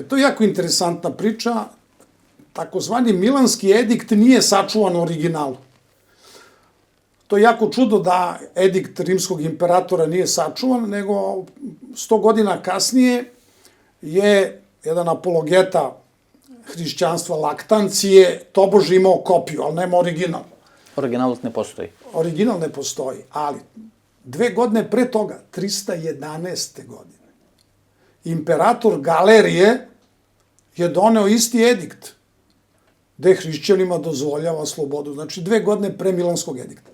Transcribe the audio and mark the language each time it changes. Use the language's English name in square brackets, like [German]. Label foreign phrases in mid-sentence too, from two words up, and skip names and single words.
[Serbian] To je jako interesantna priča. Takozvani Milanski edikt nije sačuvan u originalu. To je jako čudo da edikt rimskog imperatora nije sačuvan, nego 100 godina kasnije je jedan apologeta hrišćanstva Laktanci je tobože imao kopiju, ali nema original. [Macedonian] Оригиналот не постои. [Serbian] Original ne postoji, ali 2 godine pre toga, 311. godine, imperator Galerije je doneo isti edikt, gde hrišćanima dozvoljava slobodu. Znači, 2 godine pre Milanskog edikta.